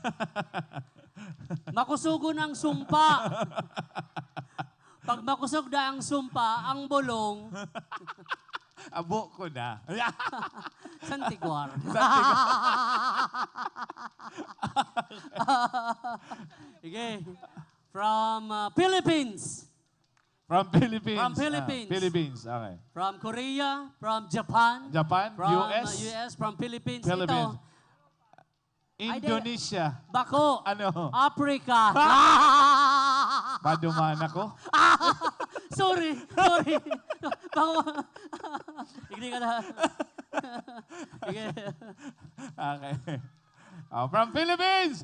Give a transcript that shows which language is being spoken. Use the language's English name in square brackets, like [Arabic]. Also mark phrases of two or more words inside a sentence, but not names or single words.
[Bikol] Makusugon ang sumpa. Pag makusog na ang sumpa, ang bulong, Abo ko na. santigwar. Sige. [English] From Philippines. From Philippines. From Philippines. Philippines, okay. From Korea. From Japan. Japan, From US, US. From Philippines. Philippines. [Filipino] Ito. [English] Indonesia. [Bikol] Bako. Ano? [English] Africa. [Bikol] Paduman ako. [English] Sorry. Sorry. Bako. [Filipino] Hindi ka na. Sige. [English] Okay. From Philippines,